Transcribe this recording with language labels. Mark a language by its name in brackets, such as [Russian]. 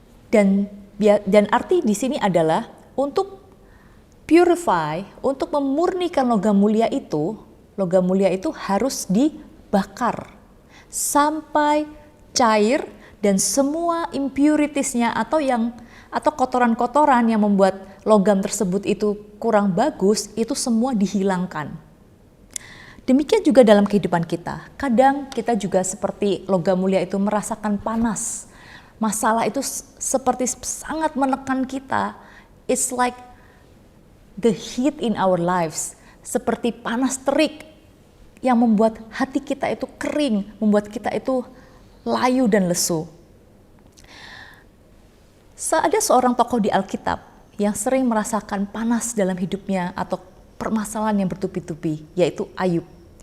[Indonesian] Dan arti di sini adalah untuk purify, untuk memurnikan logam mulia itu harus dibakar sampai cair dan semua impuritiesnya atau kotoran-kotoran yang membuat logam tersebut itu kurang bagus, itu semua dihilangkan. Demikian juga dalam kehidupan kita. Kadang kita juga seperti logam mulia itu merasakan panas. Masalah itu seperti sangat menekan kita. [English] It's like the heat in our lives. [Indonesian] Seperti panas terik yang membuat hati kita itu kering, membuat kita itu layu dan lesu. Ada seorang tokoh di Alkitab yang sering merasakan panas dalam hidupnya atau permasalahan yang bertubi-tubi, yaitu Ayub.